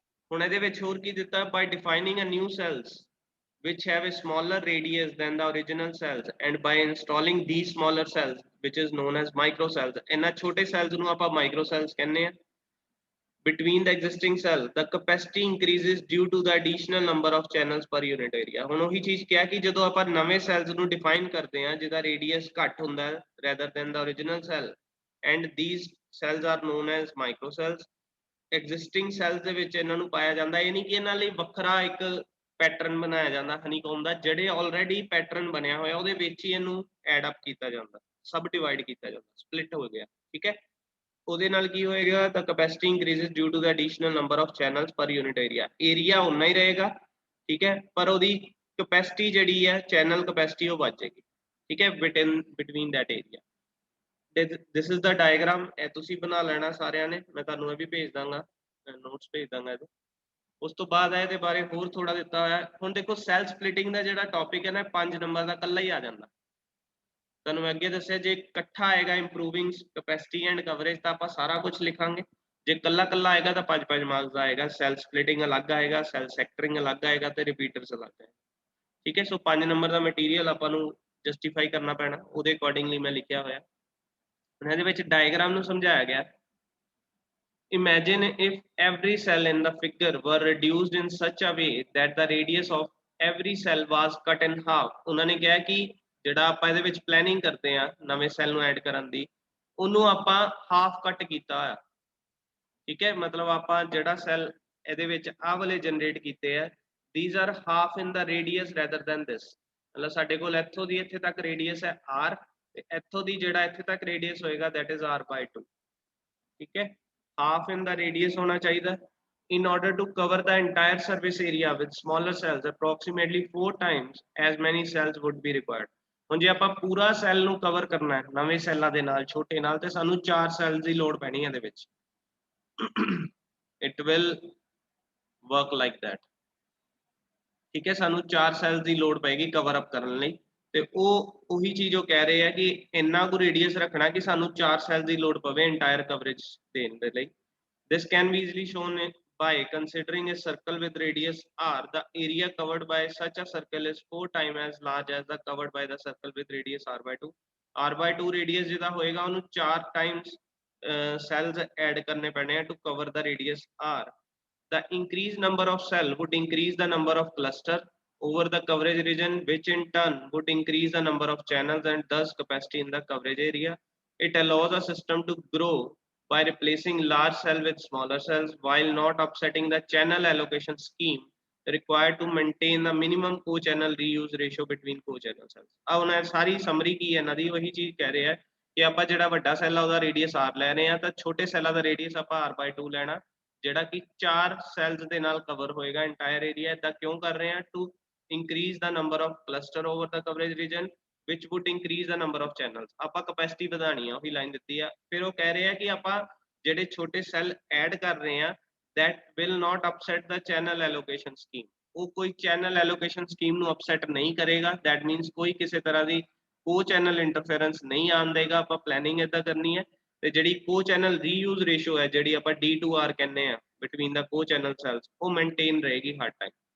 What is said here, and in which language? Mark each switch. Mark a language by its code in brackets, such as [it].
[pa] ਹੁਣ ਇਹਦੇ ਵਿੱਚ ਹੋਰ ਕੀ ਦਿੱਤਾ, [en] by defining a new cells which have a smaller radius than the original cells and by installing these smaller cells which is known as micro cells. [pa] ਇਹਨਾਂ ਛੋਟੇ cells ਨੂੰ ਆਪਾਂ micro cells ਕਹਿੰਦੇ ਆ। [en] Between the existing cell the capacity increases due to the additional number of channels per unit area. [pa] ਹੁਣ ਉਹੀ ਚੀਜ਼ ਕਿਹਾ ਕਿ ਜਦੋਂ ਆਪਾਂ ਨਵੇਂ cells ਨੂੰ define ਕਰਦੇ ਆ ਜਿਹਦਾ radius ਘੱਟ ਹੁੰਦਾ ਹੈ [en] rather than the original cell, and these cells are known as micro cells. [pa] Existing cells ਦੇ ਵਿੱਚ ਇਹਨਾਂ ਨੂੰ ਪਾਇਆ ਜਾਂਦਾ, ਇਹ ਨਹੀਂ ਕਿ ਇਹਨਾਂ ਲਈ ਵੱਖਰਾ ਇੱਕ ਪੈਟਰਨ ਬਣਾਇਆ ਜਾਂਦਾ ਹਨੀਕੋਮ ਦਾ, ਜਿਹੜੇ ਆਲਰੇਡੀ ਪੈਟਰਨ ਬਣਿਆ ਹੋਇਆ ਉਹਦੇ ਵਿੱਚ ਹੀ ਇਹਨੂੰ ਐਡ ਅਪ ਕੀਤਾ ਜਾਂਦਾ, ਸਬ ਡਿਵਾਈਡ ਕੀਤਾ ਜਾਂਦਾ, ਸਪਲਿਟ ਹੋ ਗਿਆ, ਠੀਕ ਹੈ। ਉਹਦੇ ਨਾਲ ਕੀ ਹੋਏਗਾ, ਤਾਂ [en] capacity increases due to the additional number of channels per unit area [pa] ਉਨਾ ਹੀ ਰਹੇਗਾ, ਠੀਕ ਹੈ, ਪਰ ਉਹਦੀ ਕੈਪੈਸਿਟੀ ਜਿਹੜੀ ਹੈ ਚੈਨਲ ਕੈਪੈਸਿਟੀ ਉਹ ਵੱਧ ਜਾਏਗੀ, ਠੀਕ ਹੈ, between that area. [en] this is the diagram, [pa] ਇਹ ਤੁਸੀਂ ਬਣਾ ਲੈਣਾ ਸਾਰਿਆਂ ਨੇ, ਮੈਂ ਤੁਹਾਨੂੰ ਇਹ ਵੀ ਭੇਜ ਦਾਂਗਾ, ਨੋਟਸ ਭੇਜ ਦਾਂਗਾ ਇਹਦੇ। ਉਸ ਤੋਂ ਬਾਅਦ ਇਹਦੇ ਬਾਰੇ ਹੋਰ ਥੋੜਾ ਦਿੱਤਾ ਹੋਇਆ। ਹੁਣ ਦੇਖੋ ਸੈਲ ਸਪਲਿਟਿੰਗ ਦਾ ਜਿਹੜਾ ਟੌਪਿਕ ਹੈ ਨਾ 5 ਨੰਬਰ ਦਾ ਇਕੱਲਾ ਹੀ ਆ ਜਾਂਦਾ। ਤੁਹਾਨੂੰ ਅੱਗੇ ਦੱਸਿਆ ਜੇ ਇਕੱਠਾ ਆਏਗਾ ਇੰਪਰੂਵਿੰਗ ਕੈਪੈਸਿਟੀ ਐਂਡ ਕਵਰੇਜ ਤਾਂ ਆਪਾਂ ਸਾਰਾ ਕੁਝ ਲਿਖਾਂਗੇ, ਜੇ ਕੱਲਾ ਕੱਲਾ ਆਏਗਾ ਤਾਂ 5-5 ਮਾਰਕਸ ਦਾ ਆਏਗਾ। ਸੈਲ ਸਪਲਿਟਿੰਗ ਅਲੱਗ ਆਏਗਾ, ਸੈਲ ਸੈਕਟਰਿੰਗ ਅਲੱਗ ਆਏਗਾ ਤੇ ਰਿਪੀਟਰਸ ਅਲੱਗ ਆਏਗਾ, ਠੀਕ ਹੈ। ਸੋ 5 ਨੰਬਰ ਦਾ ਮਟੀਰੀਅਲ ਆਪਾਂ ਨੂੰ ਜਸਟੀਫਾਈ ਕਰਨਾ ਪੈਣਾ, ਉਹਦੇ ਅਕੋਰਡਿੰਗਲੀ ਮੈਂ ਲਿਖਿਆ ਹੋਇਆ। ਇਹਦੇ ਵਿੱਚ ਡਾਇਗਰਾਮ ਨੂੰ ਸਮਝਾਇਆ ਗਿਆ। [en] Imagine if every cell in the figure were reduced in such a way that the radius of every cell was cut in half। [pa] ਉਹਨਾਂ ਨੇ ਕਿਹਾ ਕਿ ਜਿਹੜਾ ਆਪਾਂ ਇਹਦੇ ਵਿੱਚ ਪਲੈਨਿੰਗ ਕਰਦੇ ਆ ਨਵੇਂ ਸੈੱਲ ਨੂੰ ਐਡ ਕਰਨ ਦੀ, ਉਹਨੂੰ ਆਪਾਂ ਹਾਫ ਕੱਟ ਕੀਤਾ ਹੋਇਆ, ਠੀਕ ਹੈ। ਮਤਲਬ ਆਪਾਂ ਜਿਹੜਾ ਸੈੱਲ ਇਹਦੇ ਵਿੱਚ ਆਹ ਵਾਲੇ ਜਨਰੇਟ ਕੀਤੇ ਆ, [en] these are half in the radius rather than this। [pa] ਮਤਲਬ ਸਾਡੇ ਕੋਲ ਇੱਥੋਂ ਦੀ ਇੱਥੇ ਤੱਕ ਰੇਡੀਅਸ ਹੈ r, ਤੇ ਇੱਥੋਂ ਦੀ ਜਿਹੜਾ ਇੱਥੇ ਤੱਕ ਰੇਡੀਅਸ ਹੋਏਗਾ that is r/2, ਠੀਕ ਹੈ। [en] half in the radius [pa] ਹੋਣਾ ਚਾਹੀਦਾ। [en] In order to cover the entire surface area with smaller cells, approximately 4 times as many cells would be required। [pa] ਹੁਣ ਜੇ ਆਪਾਂ ਪੂਰਾ ਸੈੱਲ ਨੂੰ ਕਵਰ ਕਰਨਾ ਹੈ ਨਵੇਂ ਸੈੱਲਾਂ ਦੇ ਨਾਲ, ਛੋਟੇ ਨਾਲ, ਤੇ ਸਾਨੂੰ 4 ਸੈੱਲਸ ਦੀ ਲੋੜ ਪੈਣੀ ਹੈ ਇਹਦੇ ਵਿੱਚ। [en] It will work like that, ਠੀਕ ਹੈ। [pa] ਸਾਨੂੰ 4 ਸੈੱਲਸ ਦੀ ਲੋੜ ਪਏਗੀ ਕਵਰ ਅਪ ਕਰਨ ਲਈ, ਤੇ ਉਹ ਉਹੀ ਚੀਜ਼ ਉਹ ਕਹਿ ਰਹੇ ਆ ਕਿ ਇੰਨਾ ਕੁ ਰੇਡੀਅਸ ਰੱਖਣਾ ਕਿ ਸਾਨੂੰ 4 ਸੈੱਲ ਦੀ ਲੋੜ ਪਵੇ ਇੰਟਾਇਰ ਕਵਰੇਜ ਦੇਣ ਦੇ ਲਈ। [en] This can be easily shown by considering a circle with radius r। The area covered by such a circle is 4 times as large as the covered by the circle with radius r/2। [pa] r/2 radius ਜਿਹਦਾ ਹੋਏਗਾ ਉਹਨੂੰ 4 times cells add ਕਰਨੇ ਪੈਣੇ ਆ [en] to cover the radius r। The increased number of cell would increase the number of cluster over the coverage region, which in turn would increase the number of channels and thus capacity in the coverage area। It allows a system to grow by replacing large cell with smaller cells while not upsetting the channel allocation scheme required to maintain the minimum co-channel reuse ratio between co-channel cells। [pa] ਆ ਉਹਨਾਂ ਸਾਰੀ summary ਕੀ ਹੈ ਇਹਨਾਂ ਦੀ, ਉਹੀ ਚੀਜ਼ ਕਹਿ ਰਹੇ ਆ ਕਿ ਆਪਾਂ ਜਿਹੜਾ ਵੱਡਾ ਸੈੱਲ ਆ ਉਹਦਾ ਰੇਡੀਅਸ r ਲੈ ਰਹੇ ਆ, ਤਾਂ ਛੋਟੇ ਸੈੱਲਾਂ ਦਾ ਰੇਡੀਅਸ ਆਪਾਂ r/2 ਲੈਣਾ, ਜਿਹੜਾ ਕਿ 4 ਸੈੱਲਸ ਦੇ ਨਾਲ ਕਵਰ ਹੋਏਗਾ ਇੰਟਾਇਰ ਏਰੀਆ। ਇਦਾਂ ਕਿਉਂ ਕਰ ਰਹੇ ਆ? [en] To increase the number of cluster over the coverage region, which would increase the number of channels। [pa] ਆਪਾਂ ਕੈਪੈਸਿਟੀ ਵਧਾਣੀ ਆ, ਉਹੀ ਲਾਈਨ ਦਿੱਤੀ ਆ। ਫਿਰ ਉਹ ਕਹਿ ਰਹੇ ਆ ਕਿ ਆਪਾਂ ਜਿਹੜੇ ਛੋਟੇ ਸੈੱਲ ਐਡ ਕਰ ਰਹੇ ਆ [en] that will not upset the channel allocation scheme। [pa] ਉਹ ਕੋਈ ਚੈਨਲ ਐਲੋਕੇਸ਼ਨ ਸਕੀਮ ਨੂੰ ਅਪਸੈਟ ਨਹੀਂ ਕਰੇਗਾ। that means ਕੋਈ ਕਿਸੇ ਤਰ੍ਹਾਂ ਦੀ ਕੋ ਚੈਨਲ ਇੰਟਰਫੇਰੈਂਸ ਨਹੀਂ ਆਉਣ ਦੇਗਾ। ਆਪਾਂ ਪਲੈਨਿੰਗ ਏਦਾਂ ਕਰਨੀ ਹੈ, ਤੇ ਜਿਹੜੀ ਕੋ ਚੈਨਲ ਰੀਯੂਜ਼ ਰੇਸ਼ੋ ਹੈ, ਜਿਹੜੀ ਆਪਾਂ D2R ਕਹਿੰਦੇ ਆ ਬਿਟਵੀਨ ਦਾ ਕੋ ਚੈਨਲ ਸੈਲਸ, ਉਹ ਮੇਨਟੇਨ ਰਹੇਗੀ ਹਰ ਟਾਈਮ।